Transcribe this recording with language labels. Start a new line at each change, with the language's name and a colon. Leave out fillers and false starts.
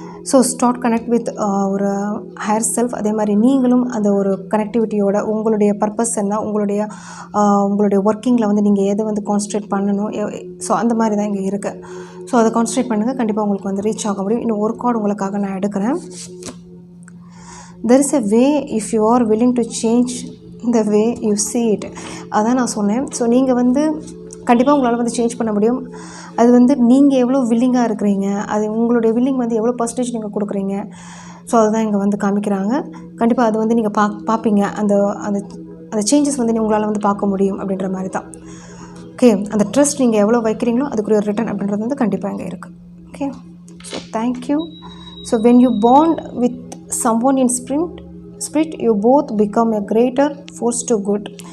Tamil: So
English: Start connect with ஒரு higher self.
Tamil: அதே மாதிரி நீங்களும் அந்த ஒரு கனெக்டிவிட்டியோட உங்களுடைய பர்பஸ் என்ன, உங்களுடைய ஒர்க்கிங்கில் வந்து நீங்கள் எதை வந்து கான்சன்ட்ரேட் பண்ணணும், ஸோ அந்த மாதிரி தான் இங்கே இருக்குது. ஸோ அதை கான்சன்ட்ரேட் பண்ணுங்கள், கண்டிப்பாக உங்களுக்கு வந்து ரீச் ஆக முடியும். இன்னும் ஒரு கார்டு உங்களுக்காக நான் எடுக்கிறேன்.
English: there is a way if you are willing to change the way you see it.
Tamil: அதான் நான் சொன்னேன். ஸோ நீங்கள் வந்து கண்டிப்பாக உங்களால் வந்து சேஞ்ச் பண்ண முடியும். அது வந்து நீங்கள் எவ்வளோ வில்லிங்காக இருக்கிறீங்க, அது உங்களுடைய வில்லிங் வந்து எவ்வளோ பர்சன்டேஜ் நீங்கள் கொடுக்குறீங்க. ஸோ அதுதான் இங்கே வந்து காமிக்கிறாங்க. கண்டிப்பாக அது வந்து நீங்கள் பார்ப்பீங்க, அந்த அந்த அந்த சேஞ்சஸ் வந்து உங்களால் வந்து பார்க்க முடியும் அப்படின்ற மாதிரி தான். ஓகே, அந்த ட்ரஸ்ட் நீங்கள் எவ்வளோ வைக்கிறீங்களோ அதுக்குரிய ஒரு ரிட்டர்ன் அப்படின்றது வந்து கண்டிப்பாக இங்கே இருக்குது. Okay, so thank you.
English: So when you bond with someone in spirit you both become a greater force to good.